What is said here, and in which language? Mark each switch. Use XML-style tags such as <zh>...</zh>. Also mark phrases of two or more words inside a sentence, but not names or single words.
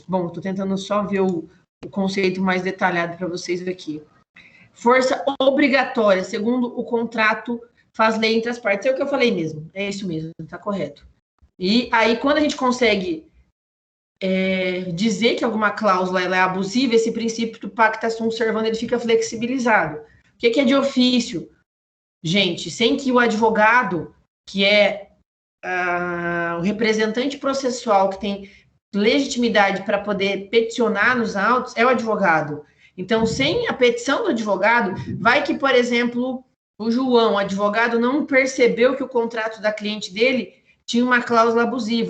<pt>Bom, estou tentando só ver o conceito mais detalhado para vocês aqui. Força obrigatória, segundo o contrato, faz lei entre as partes. É o que eu falei mesmo, é isso mesmo, está correto. E aí, quando a gente consegue dizer que alguma cláusula ela é abusiva, esse princípio do</pt> <la>pacta sunt servanda</la> <pt>ele fica flexibilizado. O que é de ofício? Gente, sem que o advogado, que é o representante processual que tem legitimidade para poder peticionar nos autos, é o advogado. Então, sem a petição do advogado, vai que, por exemplo, o João, o advogado, não percebeu que o contrato da cliente dele tinha uma cláusula abusiva.</pt>